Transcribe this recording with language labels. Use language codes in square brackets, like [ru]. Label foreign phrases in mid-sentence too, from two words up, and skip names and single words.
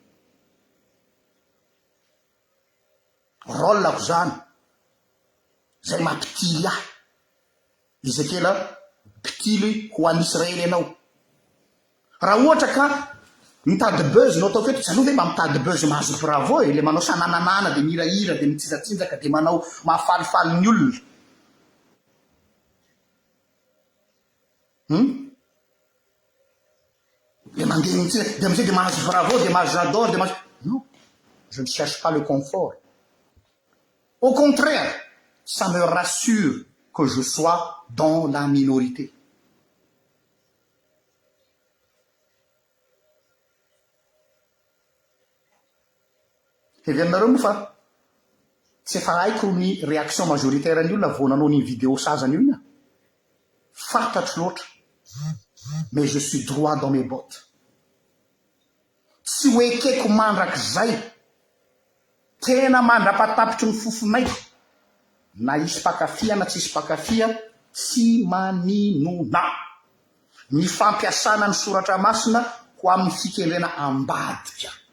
[mg] rôlako zany zay mampitily ahy Ezekela mpitily ho an'ny Israely ianao raha ohatra ka mitady buzz no atao feto tsy aloha hoe mba mitady buzz mahazo bravo le manao sanananana dia mirahira dia mitsizatsinjaka dia manao mahafalifaly ny olona dia mandeha mitsizaka dia amizay dia mahazo bravo dia mahazo j'adore dia mahazo [fr] non, je ne cherche pas le confort. Au contraire, ça me rassure que je sois dans la minorité. [mg] Hevianareo moa fa tsy efa haiko ny [fr] réaction majoritaire [mg] ny olona vao nanao ny vidéo sazany io ina. Fantatro loatra. [fr] Mais je suis droit dans mes bottes. [mg] Tsy hoekeko mandrak'izay tena mandrapatapitry ny fofonaiko na isy mpakafia na tsy isy mpakafia tsy maninona ny fampiasana ny soratra masina ho amin'ny fikendrena ambadika.